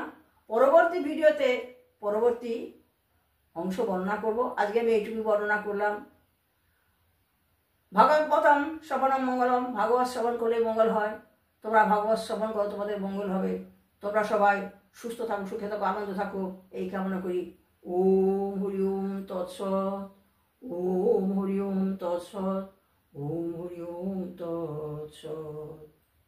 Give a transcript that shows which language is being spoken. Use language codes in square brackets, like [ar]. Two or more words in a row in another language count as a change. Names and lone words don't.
[bn] পরবর্তী ভিডিওতে পরবর্তী অংশ বর্ণনা করব। আজকে আমি এইটুকু বর্ণনা করলাম। [sa] ভাগবতম শ্রবণম মঙ্গলম, [bn] ভাগবত শ্রবণ করলে মঙ্গল হয়। তোমরা ভাগবত শ্রবণ করো, তোমাদের মঙ্গল হবে। তোমরা সবাই সুস্থ থাকো, সুখে থাকো, আনন্দ থাকো, এই কামনা করি। [sa] ওম হরি ওম তৎসৎ। ওম হরি ওম তৎসৎ। ওম হরি ওম তৎসৎ।